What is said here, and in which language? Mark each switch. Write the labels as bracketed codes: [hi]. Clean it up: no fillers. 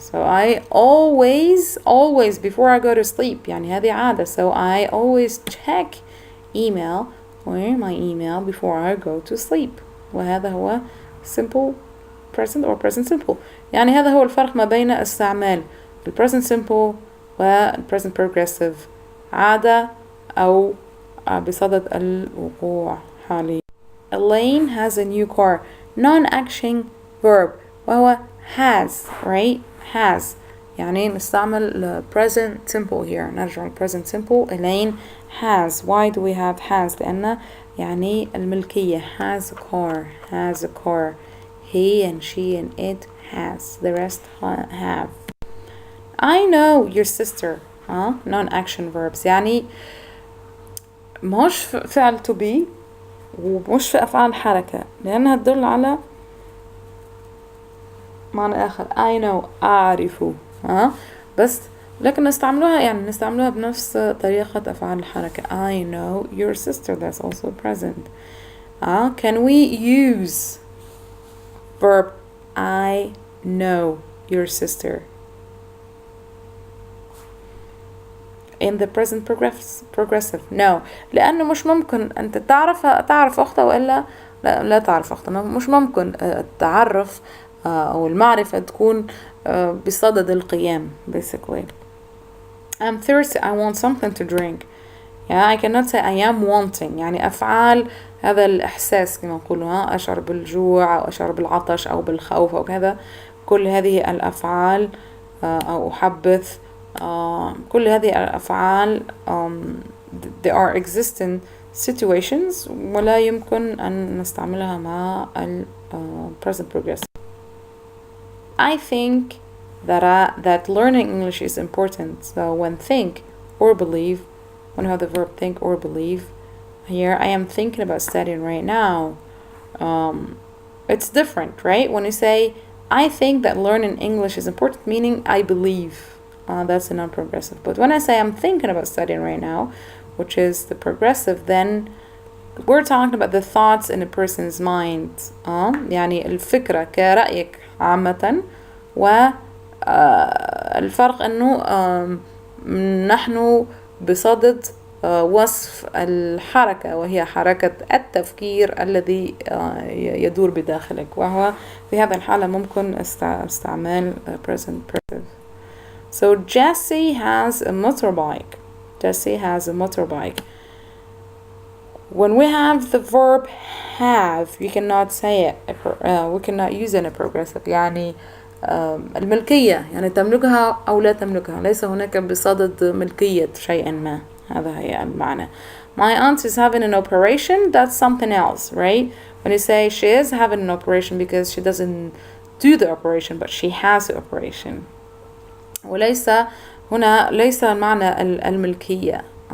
[en] So I always before I go to sleep [ar] يعني هذه عادة. [en] So I always check email or my email before I go to sleep. [ar] وهذا هو [en] simple present or present simple. [ar] يعني هذا هو الفرق ما بين استعمال ال present simple و present progressive عادة أو بصدد الوقوع حاليا. [en] Elaine has a new car. Non-action verb وهو has, right? Has [ar] يعني نستعمل [en] present simple here. [ar] نرجع [en] present simple. Elaine has. Why do we have has? [ar] لأن يعني الملكية. [en] Has a car. He and she and it has. The rest have. I know your sister. [ar] Non-action verbs يعني مش فعل to be ومش في أفعال حركة لأنها تدل على معنى آخر. [en] I know [ar] أعرف بس لكن نستعملوها بنفس طريقة أفعال الحركة. [en] I know your sister. That's also present. Can we use verb I know your sister in the present progressive? No. [ar] لأنه مش ممكن أنت تعرف أختها وإلا لا تعرف أختها. مش ممكن التعرف أو المعرفة تكون بصدد القيام basically. [en] I'm thirsty. I want something to drink. I cannot say I am wanting. [ar] يعني أفعال هذا الإحساس كما نقولوا أشعر بالجوع أو أشعر بالعطش أو بالخوف أو كذا. كل هذه الأفعال أو أحبث كل هذه الأفعال [en] they are existing situations [ar] ولا يمكن أن نستعملها مع ال present progressive. [en] I think that learning English is important. So when think or believe, when you have the verb think or believe, here I am thinking about studying right now. It's different, right? When you say I think that learning English is important, meaning I believe. That's a non-progressive. But when I say I'm thinking about studying right now, which is the progressive, then we're talking about the thoughts in a person's mind. [ar] يعني الفكرة كرأيك عامة والفرق انه نحن بصدد وصف الحركة وهي حركة التفكير الذي يدور بداخلك وهو في هذا الحالة ممكن استعمال present perfect. [en] So Jesse has a motorbike. Jesse has a motorbike. When we have the verb have, you cannot say it. We cannot use it in a progressive. [ar] يعني الملكية يعني تملكها أو لا تملكها. ليس هناك بصدد ملكية شيء ما. هذا هي المعنى. [en] My aunt is having an operation. That's something else, right? When you say she is having an operation because she doesn't do the operation, but she has the operation. [ar] وليس هنا ليس المعنى الملكية.